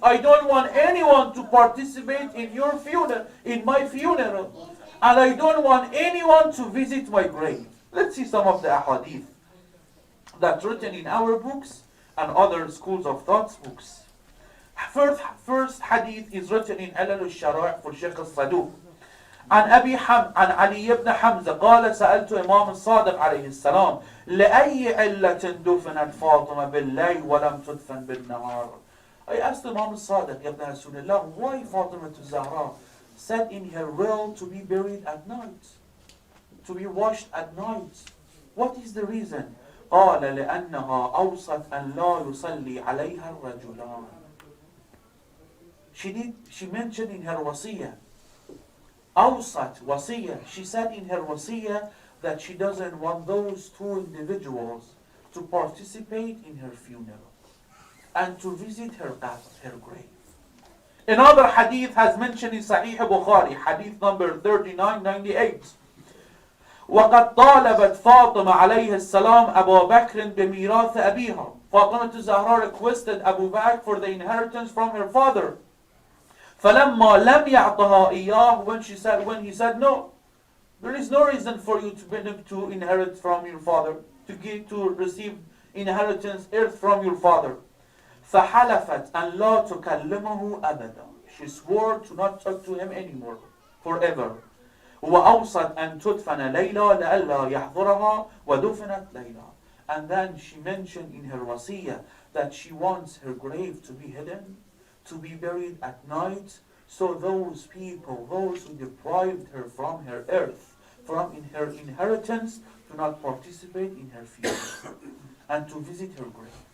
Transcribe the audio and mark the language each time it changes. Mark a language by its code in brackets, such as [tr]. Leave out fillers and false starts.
[en] I don't want anyone to participate in your funeral, in my funeral. And I don't want anyone to visit my grave. Let's see some of the ahadith that's written in our books and other schools of thoughts books. First hadith is written in Alal al-Shara' for Shaykh al-Saduq. [ar] عن علي بن حمزة قال سألت إمام الصادق عليه السلام لأي علة دفنت فاطمة بالليل ولم تدفن بالنهار. [en] I asked Imam al-Sadiq, Ya Rasulullah, why Fatima Zahra said in her will to be buried at night, to be washed at night? What is the reason? [ar] قال لأنها أوصت أن لا يصلي عليها الرجلان. [en] She mentioned in her wasiyah, أوصت wasiyah, she said in her wasiyah that she doesn't want those two individuals to participate in her funeral and to visit her grave. Another hadith has mentioned in Sahih Bukhari, hadith number 3998. [ar] وقد طالبت فاطمة عليه السلام أبا بكر بميراث أبيها. [en] Fatima Zahra requested Abu Bakr for the inheritance from her father. [ar] فلما لم يعطها إياه, [en] when he said no, there is no reason for you to inherit from your father, to receive inheritance earth from your father. [ar] فحلفت أن لا تكلمه أبدا. [en] She swore to not talk to him anymore, forever. [ar] وأوصت أن تدفن ليلى لئلا يحضرها ودفنت ليلى. [en] And then she mentioned in her wasiyah that she wants her grave to be hidden, to be buried at night, so those people, those who deprived her from her earth, from her inheritance, do not participate in her funeral and to visit her grave.